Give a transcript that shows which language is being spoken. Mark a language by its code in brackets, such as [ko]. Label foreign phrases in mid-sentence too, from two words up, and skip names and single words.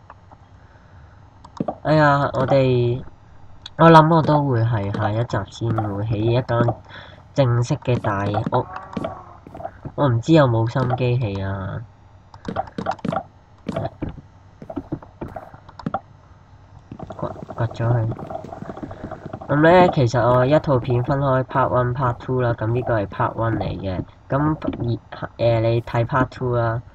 [yue] 哎呀，我諗我都會係下一集先會起一間正式嘅大屋。我唔知有冇心機起啊。掘咗佢。咁咧，其實我一套片分開 [en] part one、 part two [yue] 啦。咁呢個係 part one 嚟嘅。咁你睇 [en] part two [yue] 啦。